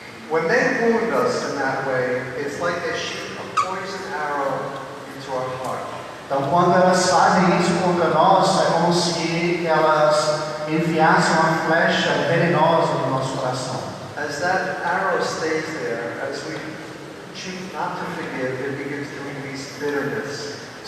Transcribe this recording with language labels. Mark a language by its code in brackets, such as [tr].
[en] When they wound us in that way, it's like they shoot a poison arrow into our heart. [pt] Então quando elas fazem isso contra nós, é como se elas enviassem uma flecha venenosa no nosso coração. [en] As that arrow stays there, as we choose not to forgive, it begins to release bitterness.